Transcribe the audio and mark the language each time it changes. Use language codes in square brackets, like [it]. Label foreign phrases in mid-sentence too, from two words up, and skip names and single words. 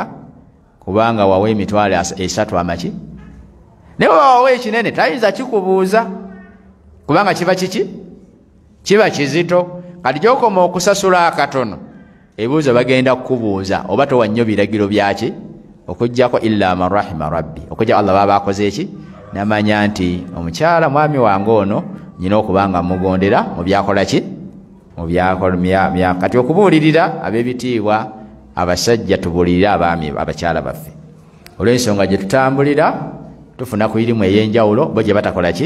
[lg] Kubanga wawe emitwalo 3 amaki. Naye wawe ekinene tayinza kikubuuza kubanga kiba kiki? Kiba kizito. Kati gyokoma okusasula akatono, ebibuuzo bagenda kukubuuza oba towa nnyo biragiro byaki, okuggyako [ar] إلا من رحم ربي, [lg] okujja Allah baba akoze eki namanya nti omukyala mwami wange ono nyina okubanga mugondera mu byakola ki, mu byakola. Kati okubuulirira ab'ebitiibwa abasajja tubuulirira abaami abakyala baffe. Olw'ensonga gye tutambulira tufuna ku irimu ey'enjawulo bo gye batakola ki.